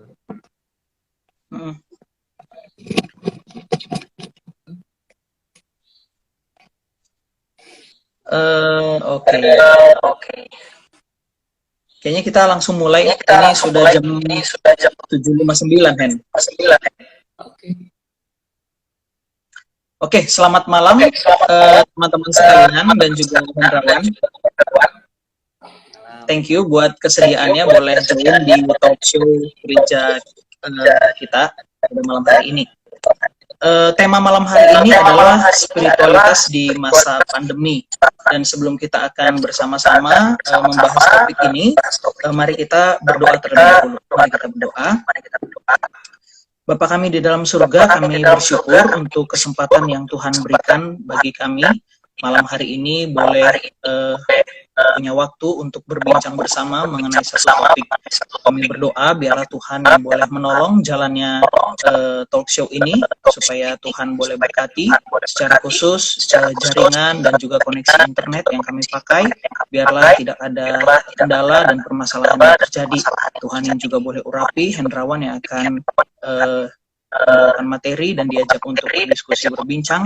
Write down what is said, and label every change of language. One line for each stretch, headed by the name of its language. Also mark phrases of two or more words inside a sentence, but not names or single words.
Indonesian: Hmm. Oke. Kayaknya kita langsung mulai. Ini sudah jam 7.59, Hen. Oke. Oke, selamat malam teman-teman sekalian dan juga Hendrawan.
English: Thank you
Indonesian: buat kesediaannya boleh join di
English: talk show
Indonesian: gereja kita pada malam hari ini. Tema malam hari ini adalah spiritualitas di masa pandemi. Dan sebelum kita akan bersama-sama membahas topik ini, mari kita berdoa terlebih dahulu. Mari kita berdoa. Bapa kami di dalam surga, kami bersyukur untuk kesempatan yang Tuhan berikan bagi kami malam hari ini boleh punya waktu untuk berbincang bersama mengenai satu topik. Kami berdoa biarlah Tuhan yang boleh menolong jalannya
English: talk show
Indonesian: ini supaya Tuhan boleh berkati secara khusus jaringan dan juga koneksi internet yang kami pakai, biarlah tidak ada kendala dan permasalahan yang terjadi. Tuhan yang juga boleh urapi Hendrawan yang akan membawakan materi dan diajak untuk berdiskusi berbincang.